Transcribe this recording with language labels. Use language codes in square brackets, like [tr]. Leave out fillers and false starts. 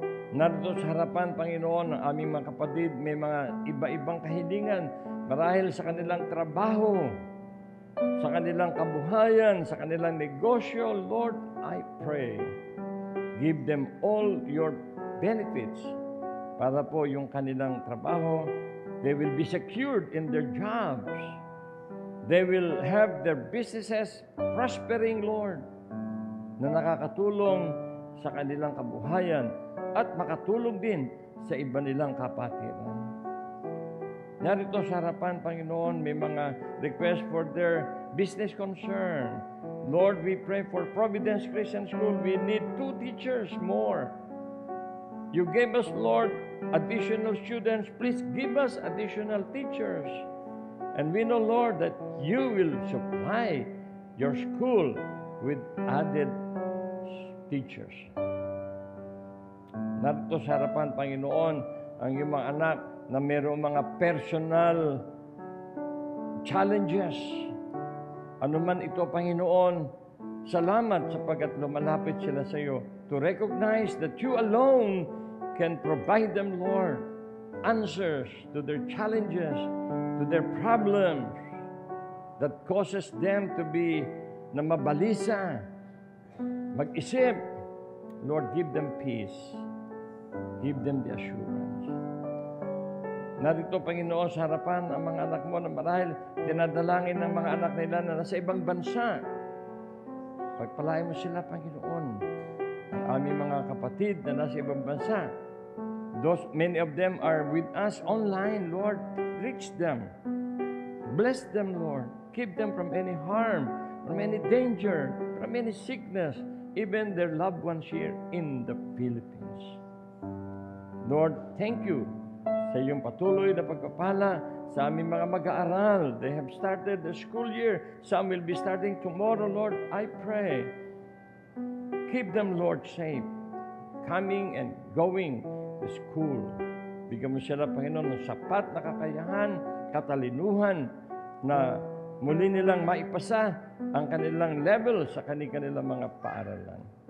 [tl] Narito sa harapan, Panginoon, ng aming mga kapatid, may mga iba-ibang kahilingan marahil sa kanilang trabaho, sa kanilang kabuhayan, sa kanilang negosyo. [en] Lord, I pray, give them all your benefits [tl] para po yung kanilang trabaho, [en] they will be secured in their jobs. They will have their businesses prospering, [tl] Lord, na nakakatulong sa kanilang kabuhayan at makatulong din sa iba nilang kapatiran. Narito sa harapan, Panginoon, may mga [en] requests for their business concern. Lord, we pray for Providence Christian School. We need 2 teachers more. You gave us, Lord, additional students. Please give us additional teachers. And we know, Lord, that you will supply your school with added teachers. [tl] Narito sa harapan, Panginoon, ang iyong mga anak na mayroong mga [en] personal challenges. [tl] Ano man ito, Panginoon, salamat sapagkat lumalapit sila sa iyo [en] to recognize that you alone can provide them, Lord, answers to their challenges, to their problems that causes them to be [tl] na mabalisa, mag-isip, [en] Lord, give them peace. Give them the assurance. [tl] Narito, Panginoon, sa harapan ang mga anak mo na marahil dinadalangin ng mga anak nila na nasa ibang bansa. Pagpalain mo sila, Panginoon. Ang aming mga kapatid na nasa ibang bansa. [en] Many of them are with us online, Lord. Reach them. Bless them, Lord. Keep them from any harm, from any danger, from any sickness, even their loved ones here in the Philippines. [tl] Lord, [en] thank you [tl] sa iyong patuloy na pagpapala sa aming mga mag-aaral. [en] They have started the school year. Some will be starting tomorrow, Lord. I pray. Keep them, Lord, safe. Coming and going to school. [tl] Bigyan mo sila, Panginoon, ng sapat na kakayahan, katalinuhan, na muli nilang maipasa ang kanilang level sa kanilang mga paaralan.